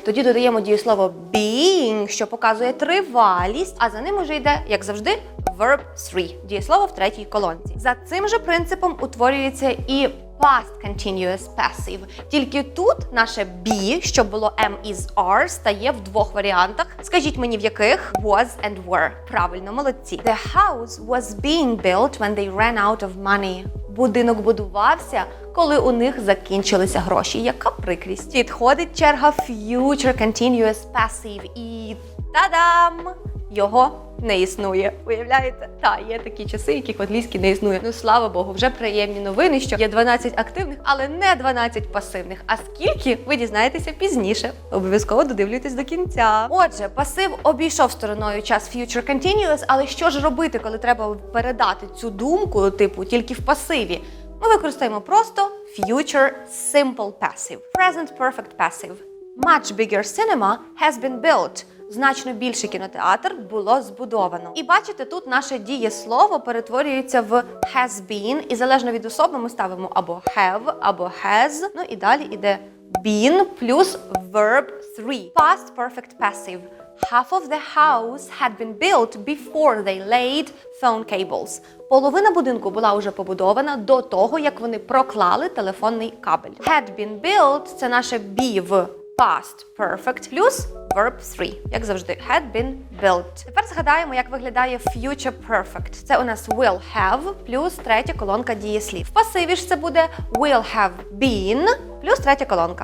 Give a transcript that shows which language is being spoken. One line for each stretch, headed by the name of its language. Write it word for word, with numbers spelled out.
Ukrainian: Тоді додаємо дієслово being, що показує тривалість, а за ним уже йде, як завжди,
English: verb three
Ukrainian: – дієслово в третій колонці. За цим же принципом утворюється і Past Continuous Passive. Тільки тут наше be, що було am, is, are, стає в двох варіантах. Скажіть мені, в яких?
English: Was and were.
Ukrainian: Правильно, молодці.
English: The house was being built when they ran out of money.
Ukrainian: Будинок будувався, коли у них закінчилися гроші. Яка прикрість. Підходить черга Future Continuous Passive і та-дам! Його не існує. Уявляєте? Та, є такі часи, яких в англійській не існує. Ну, слава Богу, вже приємні новини, що є дванадцять активних, але не дванадцять пасивних. А скільки, ви дізнаєтеся пізніше. Обов'язково додивлюйтесь до кінця. Отже, пасив обійшов стороною час Future Continuous, але що ж робити, коли треба передати цю думку, типу, тільки в пасиві? Ми використаємо просто Future Simple Passive.
English: Present Perfect Passive. Much bigger cinema has been built.
Ukrainian: Значно більший кінотеатр було збудовано. І бачите, тут наше дієслово перетворюється в
English: has been,
Ukrainian: і залежно від особи ми ставимо або have, або has, ну і далі іде been плюс
English: verb three.
Ukrainian: Past Perfect Passive.
English: Half of the house had been built before they laid phone cables.
Ukrainian: Половина будинку була уже побудована до того, як вони проклали телефонний кабель.
English: Had been built
Ukrainian: – це наше be в past perfect плюс
English: verb three, як
Ukrainian: завжди,
English: had been built.
Ukrainian: Тепер згадаємо, як виглядає future perfect. Це у нас will have плюс третя колонка дієслів. В пасиві ж це буде
English: will have been
Ukrainian: плюс третя колонка.